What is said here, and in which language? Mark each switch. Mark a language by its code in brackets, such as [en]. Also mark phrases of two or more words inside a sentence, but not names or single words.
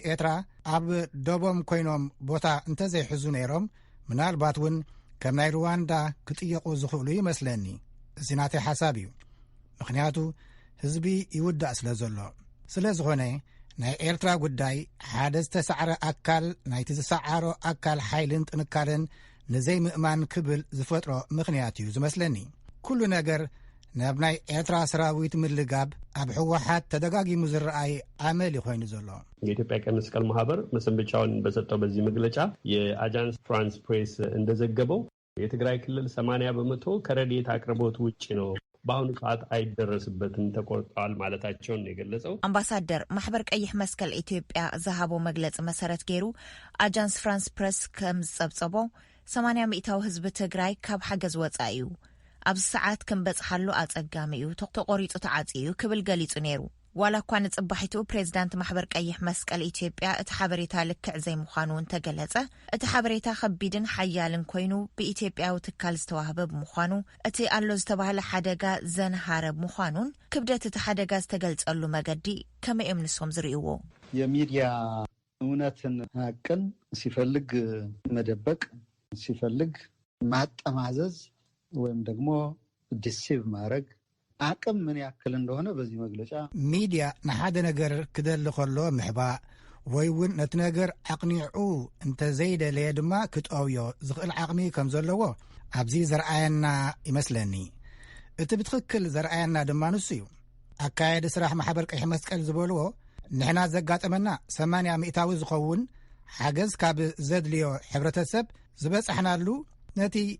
[ti] ኤርትራ ኣብ ደቦም ኮይኖም ቦታ እንተዘይሕዙ ነይሮም ምናልባት እውን ከም ናይ ሩዋንዳ ክጥየቑ ዝኽእሉ ይመስለኒ። እዚ ናተይ ሓሳብ እዩ። ምክንያቱ ህዝቢ ይውዳእ ስለ ዘሎ። ስለ ዝኾነ ናይ ኤርትራ ጉዳይ ሓደ ዝተሰዓረ ኣካል ናይቲ ዝሰዓሮ ኣካል ሓይልን ጥንካረን ንዘይምእማን ክብል ዝፈጥሮ ምኽንያት እዩ ዝመስለኒ። ኩሉ ነገር ናብ ናይ ኤርትራ ሰራዊት ምልጋብ ኣብ ሕወሓት ተደጋጊሙ ዝረአይ አመል ይኾይኑ ዘሎ። [am] የኢትዮጵያ ቀይ መስቀል ማህበር መሰንበቻውን በሰጠው በዚህ መግለጫ የአጃንስ ፍራንስ ፕሬስ እንደዘገበው የትግራይ ክልል 80% ከረድኤት አቅርቦት ውጪ ነው፣ በአሁኑ ሰዓት አይደረስበትም፣ ተቆርጧል ማለታቸውን ነው የገለጸው። [ti] አምባሳደር ማህበር ቀይሕ መስቀል ኢትዮጵያ ዝሃቦ መግለጽ መሰረት ገይሩ አጃንስ ፍራንስ ፕሬስ ከም ዝጸብጸቦ 80% ህዝቢ ትግራይ ካብ ሓገዝ ወጻኢ እዩ፣ ኣብ ሰዓት ከም በጽሓሉ ኣጸጋሚ እዩ፣ ተቆሪጹ ተዓጽዩ ክብል ገሊጹ ነይሩ። ዋላ እኳ ንጽባሒቱ ፕሬዝዳንት ማሕበር ቀይሕ መስቀል ኢትዮጵያ እቲ ሓበሬታ ልክዕ ዘይምዃኑ እንተገለጸ እቲ ሓበሬታ ከቢድን ሓያልን ኮይኑ ብኢትዮጵያዊ ትካል ዝተዋህበ ብምዃኑ እቲ ኣሎ ዝተባህለ ሓደጋ ዘንሃረብ ምዃኑን ክብደት እቲ ሓደጋ ዝተገልጸሉ መገዲ ከመይ እዮም ንሶም ዝርእይዎ? [am] የሚዲያ እውነትን ሀቅን ሲፈልግ መደበቅ ሲፈልግ ማጠማዘዝ ወይም ደግሞ ዲሲቭ ማድረግ አቅም ምን ያክል እንደሆነ በዚህ መግለጫ [ti] ሚዲያ ንሓደ ነገር ክደሊ ከሎ ምሕባእ ወይ እውን ነቲ ነገር አቅኒዑ እንተ ዘይደለየ ድማ ክጠውዮ ዝኽእል ዓቕሚ ከም ዘለዎ ኣብዚ ዘርአየና ይመስለኒ። እቲ ብትክክል ዘርአየና ድማ ንሱ እዩ። ኣካየዲ ስራሕ ማሕበር ቀይሕ መስቀል ዝበልዎ ንሕና ዘጋጠመና 80% ዝኸውን ሓገዝ ካብ ዘድልዮ ሕብረተሰብ ዝበፅሕናሉ ነቲ